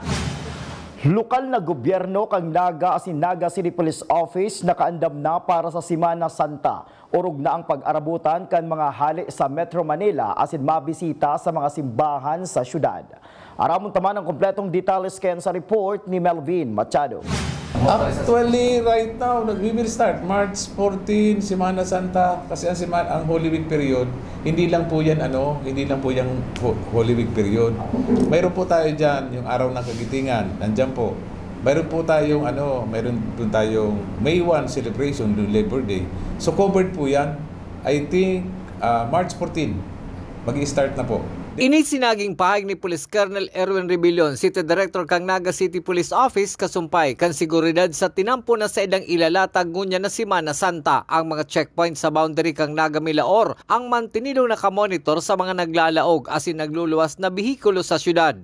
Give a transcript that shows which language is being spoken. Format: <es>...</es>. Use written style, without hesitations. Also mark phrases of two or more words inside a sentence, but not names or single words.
<bik>Lokal na gobyerno kang Naga asin Naga City Police Office nakaandam na para sa Semana Santa. Urog na ang pag-arabutan kan mga hali sa Metro Manila asin mabisita sa mga simbahan sa syudad. Aramon taman ang kompletong detalles ken sa report ni Melvin Machado.</bik> <en>Actually, right now, we will start March 14,</en> <tl>Semana Santa, kasi ang</tl> <en>Holy Week period,</en> <tl>hindi lang po yan</tl> <en>Holy Week period.</en> <tl>Mayroon po tayo diyan yung araw ng Kagitingan, nandiyan po. Mayroon po tayong May 1 celebration, yung Labor Day. So covered po yan.</tl> <en>I think</en> <tl>March 14, mag-i-start na po.</tl> <bik>Inisinaging pahayag ni Police Colonel Erwin Rebillon, City Director kang Naga City Police Office, kasumpay kan seguridad sa tinampo na sa edang ilalatag ngunya na Semana Santa. Ang mga checkpoint sa boundary kang Naga Milaor ang mantinilong nakamonitor sa mga naglalaog asin nagluluwas na bihikulo sa syudad.</bik>